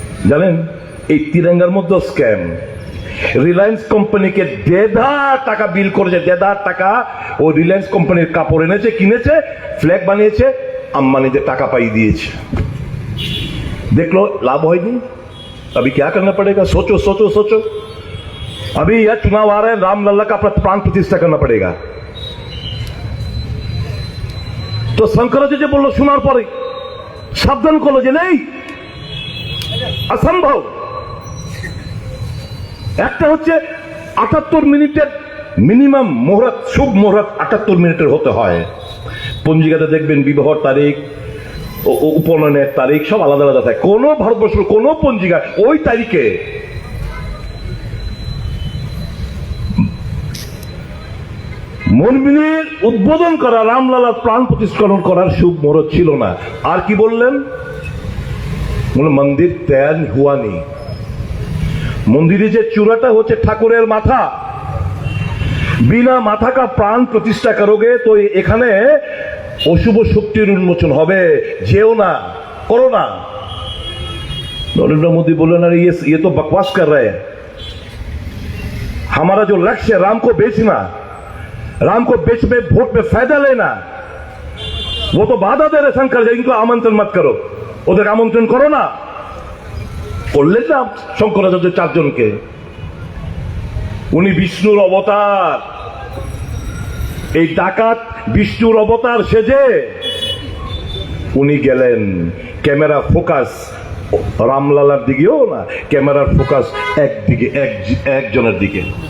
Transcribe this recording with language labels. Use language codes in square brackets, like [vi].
[bn] জানেন এই তিরঙ্গার মধ্যে স্ক্যাম। রিলায়েন্স কোম্পানিকে ১.৫ টাকা বিল করেছে, ১.৫ টাকা ও রিলায়েন্স কোম্পানির কাপড় এনেছে, কিনেছে, ফ্ল্যাগ বানিয়েছে, আম্বানিদের টাকা পাই দিয়েছে, দেখলো लाभ হয়নি। [hi] अभी क्या करना पड़ेगा? सोचो सोचो सोचो। अभी यह चुनाव आ रहा है, रामलला का प्राण प्रतिष्ठा करना पड़ेगा। तो शंकराचार्य [bn] বললো শোনার পরে সাবধান করলো যে নেই, অসম্ভব। একটা হচ্ছে 78 মিনিটের মিনিমাম মুহূর্ত, শুভ মুহূর্ত 78 মিনিটের হতে হয়। পঞ্জিকাতে দেখবেন বিবাহর তারিখ, উপনয়নের তারিখ সব আলাদা আলাদা থাকে। কোন ভারতবর্ষের কোন পঞ্জিকা ওই তারিখে মন্দির উদ্বোধন করা, রামলালার প্রাণ প্রতিষ্ঠা করার শুভ মুহূর্ত ছিল না। আর কি বললেন? মন্দির তৈরি হুয়া নেই। মন্দিরে যে চূড়াটা হচ্ছে ঠাকুরের মাথা, বিনা মাথা কা প্রাণ প্রতিষ্ঠা করোগে তো এখানে অশুভ শক্তির উন্মোচন হবে, যেও না, করো না। [hi] नरेंद्र मोदी बोले ना ये तो बकवास कर रहे हैं। हमारा जो लक्ष्य है राम को बेचना, राम को बेच में वोट में फायदा लेना, वो तो बाधा दे रहे शंकर जी, इनको आमंत्रण मत करो, [bn] ওদের আমন্ত্রণ করো না। করলেন না শঙ্করাচার্য 4 জনকে। উনি বিষ্ণুর অবতার, এই ডাকাত বিষ্ণুর অবতার সেজে উনি গেলেন। ক্যামেরা ফোকাস রামলালার দিকেও না, ক্যামেরার ফোকাস একদিকে, একজনের দিকে।